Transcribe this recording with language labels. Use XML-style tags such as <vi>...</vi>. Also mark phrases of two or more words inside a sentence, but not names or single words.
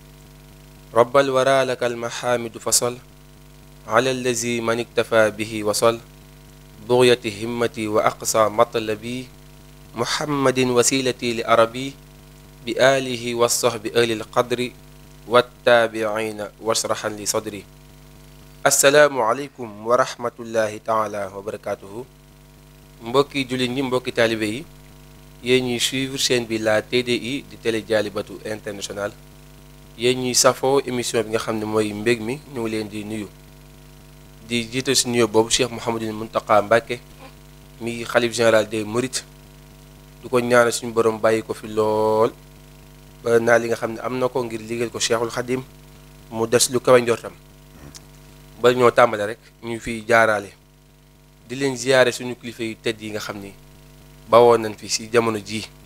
<ar>رب الورى لك المحامد فصل على الذي من اكتفى به وصل بغية همتي وأقصى مطلبي محمد وسيلتي لأربي بآله والصحب أهل القدر والتابعين واشرحا لي صدري السلام عليكم ورحمة الله تعالى وبركاته</ar> <wo>mbokki jullit ñi mbokki taalibe yi yéen ñuy</wo> <fr>suivre chaîne</fr> <wo>bi la TDI di télé Dialibatoul International yéen ñuy safoo émission bi nga xam ne mooy mbég mi ñu ngi leen di nuyu di jiital si nuyoo boobu Cheikh Mouhamadul Mountakha Mbacké mi xalif</wo> <fr>général des Mourides</fr> <wo>du ko ñaanal suñu borom bàyyi ko fi lool ba naa li nga xam ne am na ko ngir liggéeyal ko Cheikhul Khadim mu des lu kawe njortam ba ñoo tàmbale rek ñu fiy jaaraale di leen ziyaare suñu kilifa yu tedd yi nga xam ni bawoon nañ fi si jamono ji</wo>